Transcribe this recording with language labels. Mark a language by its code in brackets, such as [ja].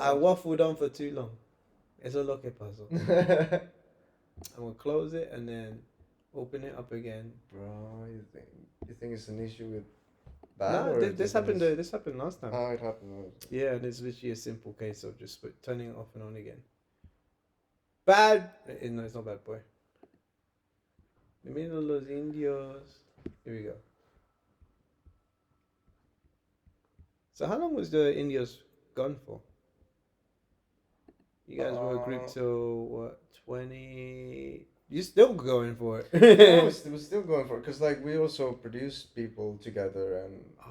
[en] I waffled on for too long. Eso es lo que pasó. I'm gonna close it and then open it up again. Bro, you think it's an issue with No, this happened last time. Oh, it happened. Yeah, and it's literally a simple case of just turning it off and on again. Bad. No, it's not bad boy. [es] Bienvenidos los indios. [en] Here we go. So how long was the Indios gone for? You guys were a group till what, 20? You're still going for it. Yeah, we're still going for it because like we also produce people together and.